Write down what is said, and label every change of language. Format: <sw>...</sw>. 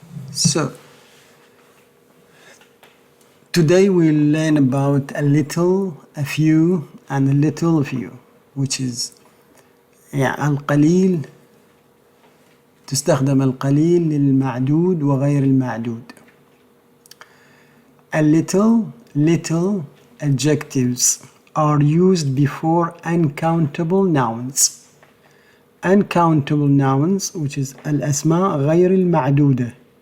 <en>So, today we'll learn about a little, a few, and a little few, which is القليل.</en> <ar>تستخدم القليل للمعدود وغير المعدود.</ar> <en>A little adjectives are used before uncountable nouns. Uncountable nouns, which is</en> <ar>الاسماء غير المعدودة.</ar>